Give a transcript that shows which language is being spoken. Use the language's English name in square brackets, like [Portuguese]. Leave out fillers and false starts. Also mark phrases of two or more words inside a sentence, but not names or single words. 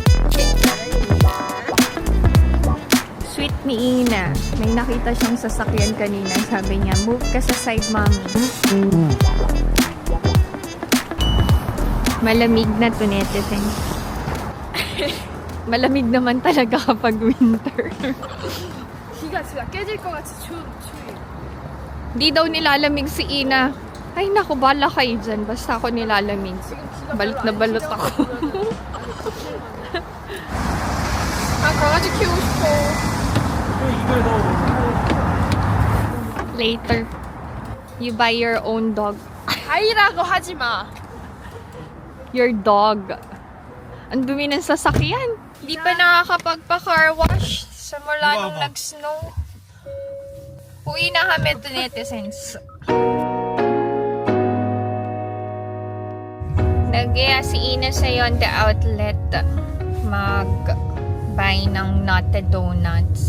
[Filipino] Sweet ni Ina. May nakita siyang sasakyan kanina. Sabi niya, move ka sa side, mommy. Malamig na to, netizen. Malamig naman talaga kapag winter. [Korean] 기가 진짜 깨질 것 같이 추위. [Filipino] Di daw nilalamig si Ina. Ay naku, bala kayo dyan. Basta ako nilalamig. Balot na balot ako. [Korean] 아 강아지 키우고 싶어. [English] Later. You buy your own dog. [Korean] 아이라고 하지 마. [English] Your dog. [Filipino] Ang dumi ng sasakyan. Di pa nakakapagpa- [English] car wash. [Filipino] Simula nung nag-snow. Uwi na kami [English] to netizens. [Filipino] Nag-iya si Ina sa Yonde Outlet mag-buy ng Nutted Donuts.